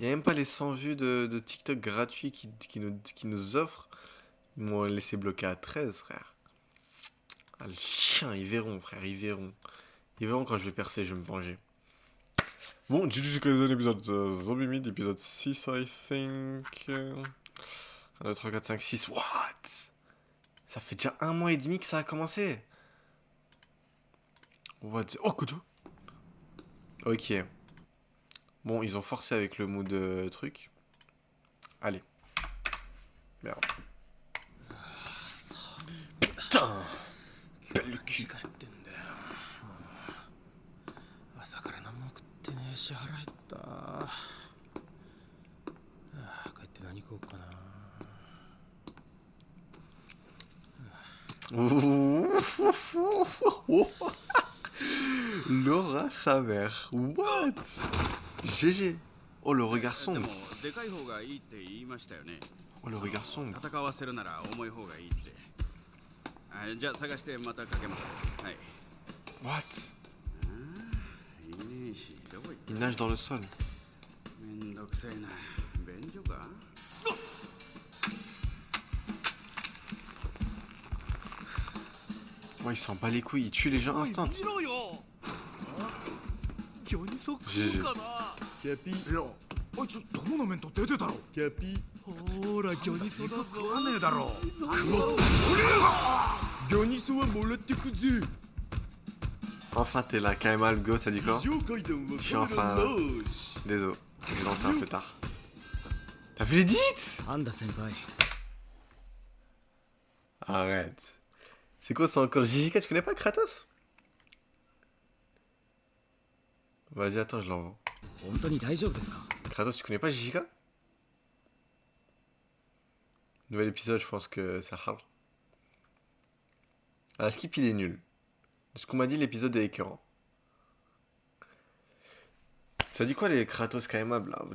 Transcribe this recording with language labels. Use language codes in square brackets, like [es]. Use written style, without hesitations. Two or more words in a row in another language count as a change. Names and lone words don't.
[fr] Y'a même pas les 100 vues de TikTok gratuits qui nous offrent. Ils m'ont laissé bloquer à 13, frère. Ah, le chien, ils verront, frère, ils verront. Ils verront quand je vais percer, je vais me venger. Bon, Jujutsu Kaisen épisode Zombie Mid, épisode 6, [en] I think. 1, 2, 3, 4, 5, 6. What? [fr] Ça fait déjà 1 mois et demi que ça a commencé. [en] What? Oh, Kojo. Ok. [fr] Bon, ils ont forcé avec le mood truc. Allez. Merde. Putain. Belle le cul. [ja] 朝から何も食ってねえし腹減った帰って何食おうかな [fr] Laura sa mère. What? GG. Oh, le regard sombre. [ja] でかい方がいいって言いましたよね。 [fr] Oh, le regard sombre. [ja] 戦わせるなら重い方がいいって。じゃあ探してまたかけます。はい。 [en] What? [ja] いねえし、どこ行った？ [fr] Il nage dans le sol. [ja] めんどくせえな。便所か？ [fr] Ouais, il s'en bat les couilles, il tue les gens instant. GG. [ja] キャピいやあいつトーナメント出てたろキャピほらギョニソだぞ食わねえだろ食わギョニソはもらってくぜ [fr] Enfin, t'es là. Kaimal, go, ça dit quoi? Je suis enfin là. Désolé, j'ai lancé un peu tard. T'as vu l'édit? [ja] パンダ先輩 [fr] Arrête. C'est quoi ça encore? JJK, tu connais pas Kratos? Vas-y, attends, je l'envoie. [ja] 本当に大丈夫ですか [fr] Kratos, tu connais pas JJK? Nouvel épisode, je pense que c'est hard. Ah, Skip, il est nul. De ce qu'on m'a dit, l'épisode est écœurant. Ça dit quoi les Kratos Kaimab là?